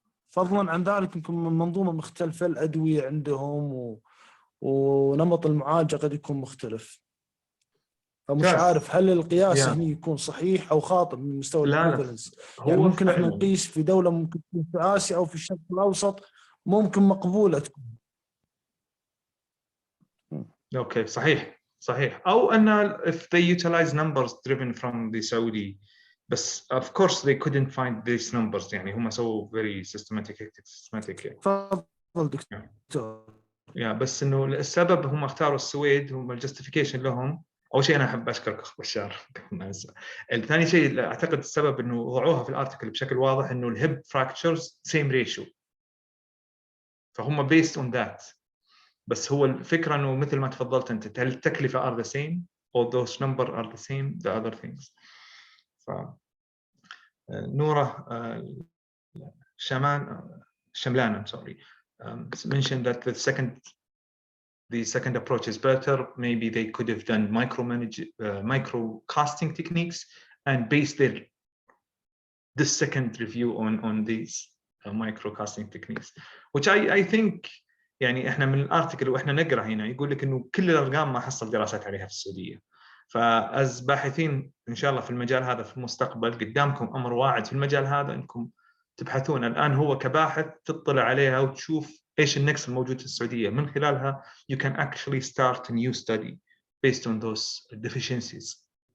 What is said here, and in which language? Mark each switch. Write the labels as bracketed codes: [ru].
[ar] فضلا عن ذلك يمكن منظومة مختلفة، الأدوية عندهم ونمط المعالجة قد يكون مختلف. فمش عارف هل القياس هنا يكون صحيح أو خاطئ من مستوى البريفالنس. يعني ممكن احنا نقيس في دولة ممكن تكون في آسيا أو في الشرق الأوسط ممكن مقبولة تكون. اوكي صحيح او ان [en] if they utilize numbers driven from the Saudi، بس of course they couldn't find these numbers، [ar] يعني هم سووا [en] very systematic. [ar] تفضل دكتور. بس انه السبب هم اختاروا السويد، هم الجستيفيكيشن لهم. اول شيء انا احب اشكرك اخ بشار. الثاني شيء اعتقد السبب انه وضعوها في الارتكل بشكل واضح انه الهيب فراكتشرز سيم ريشيو، فهم [en] based on that. [ar] بس هو الفكره انه مثل ما تفضلت انت، هل التكلفه [en] are the same or those numbers are the same the other things. نورة شملان I'm sorry mentioned that the second approach is better. Maybe they could have done micro casting techniques and based this second review on these micro casting techniques, which I think [ar] يعني احنا من الارتكل واحنا نقرا هنا يقول لك انه كل الارقام ما حصل دراسات عليها في السعوديه. فاز باحثين ان شاء الله في المجال هذا في المستقبل قدامكم امر واعد في المجال هذا انكم تبحثون. الان هو كباحث تطلع عليها وتشوف ايش النقص الموجود في السعوديه، من خلالها [en] you can actually start a new study based on those deficiencies.